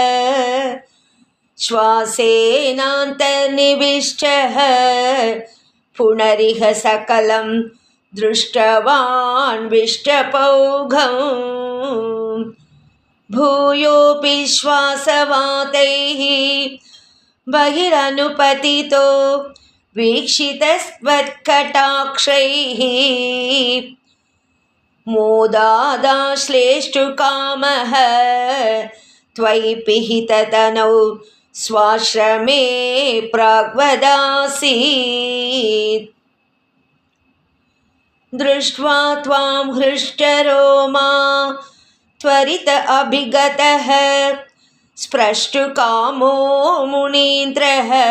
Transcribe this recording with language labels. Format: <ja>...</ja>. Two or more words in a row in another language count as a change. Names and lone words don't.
<sa>ശ്വാസേനാന്തർനിവിഷ്ടഃ പുനരിഹ സകലം ദൃഷ്ടവാൻ വിഷ്ടപൗഘം ഭൂയോപി ശ്വാസവാതൈഃ ബഹിരനുപതിതോ വീക്ഷിതസ്ത്വത്കടാക്ഷൈഃ മോദാദാശ്ലേष्टुकामः त्वयि पिहिततनौ स्वाश्रमे प्राग्वदासीत्. दृष्ट्वा त्वां हृष्टरोमा त्वरित अभिगतः स्पृष्टुकामो मुनीन्द्रः</sa>